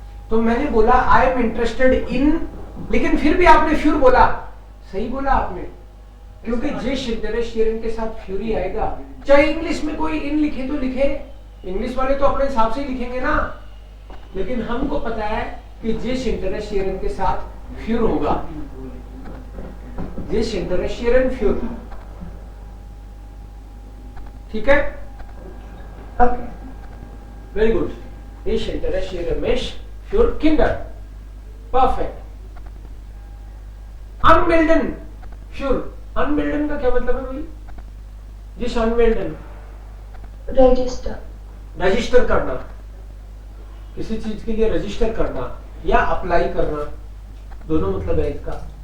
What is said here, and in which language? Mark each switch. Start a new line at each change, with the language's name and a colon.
Hindi: तो मैंने बोला
English: I am interested in,
Hindi: लेकिन फिर भी आपने फ्यूर बोला, सही बोला आपने, क्योंकि जिस इंटरेस्टियरन के साथ फ्यूरी आएगा, चाहे इंग्लिश में कोई इन लिखे तो लिखे, इंग्लिश वाले तो अपने हिसाब से ही लिखेंगे ना, लेकिन हमको पता है कि जिस इंटरेस्टियरन के साथ फ्यूर होगा, जिस इंटरेस्टियरन फ्यूर, ठीक है?
English: Okay. Very good.
German: Ich interessiere mich für Kinder.
English: Perfect.
German: Anmelden. Für.
Hindi: Anmelden का क्या मतलब है भाई?
German: जिस अनमेल्डन,
English: Register.
Hindi: रजिस्टर करना, किसी चीज के लिए रजिस्टर करना या अप्लाई करना, दोनों मतलब है इसका।